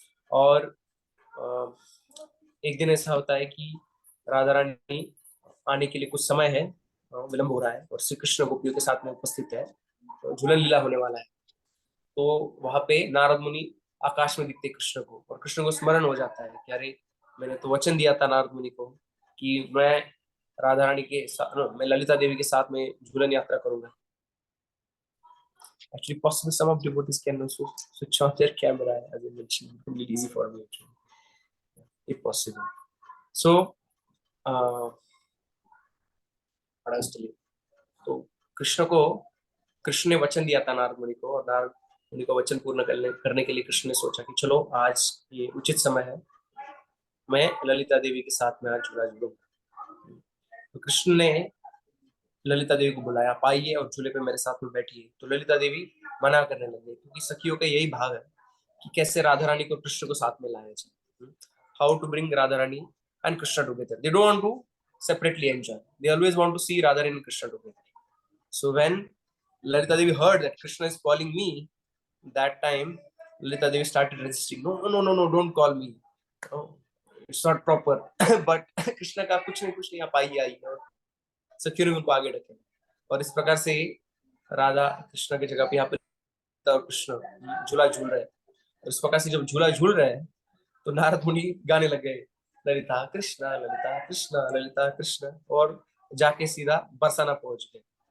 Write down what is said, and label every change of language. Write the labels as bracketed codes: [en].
[hi] और एक दिन ऐसा होता है कि राधा रानी आने के लिए कुछ समय है, विलंब हो रहा है और श्री कृष्ण गोपियों के साथ में उपस्थित है, तो झूलन लीला होने वाला है। तो वहां पे नारद मुनि आकाश में दिखते कृष्ण को, और कृष्ण को स्मरण हो जाता है कि अरे मैंने तो वचन दिया था नारद मुनि को कि मैं राधा रानी के साथ, मैं ललिता देवी के साथ में झूलन यात्रा करूंगा। [en] Actually, possibly some of devotees can also switch on their camera, as I mentioned. It will be easy for me actually, if possible. [hi] So, तो कृष्ण ने वचन दिया था नारद मुनि को, और नारद मुनि को वचन पूर्ण करने के लिए कृष्ण ने सोचा कि चलो आज ये उचित समय है, मैं ललिता देवी के साथ में आज झूला झूलूंगा। तो कृष्ण ने ललिता देवी को बुलाया, आप आइए और झूले पे मेरे साथ में बैठिए। तो ललिता देवी मना करने लगे, क्योंकि सखियों का यही भाव है कि कैसे राधा रानी को कृष्ण को साथ में लाया जाए, [en] How to bring Radha Rani and Krishna together. They don't want to separately enjoy, they always want to see Radha and Krishna together. So when Lalita Devi heard that Krishna is calling me, that time Lalita Devi started resisting. No, no, no, no, no, don't call me. Oh, it's not proper. [hi] But Krishna का कुछ नहीं, आप आइए आइए, और सखियों ने उनको आगे रखे। और इस प्रकार से राधा कृष्ण की जगह पे यहाँ पे और कृष्ण झूला झूल रहे हैं। और इस प्रकार से जब झूला झूल रहे हैं तो नारद मुनि गाने लग गए, ललिता कृष्ण ललिता कृष्ण ललिता कृष्ण, और जाके सीधा बरसाना पहुंच गए।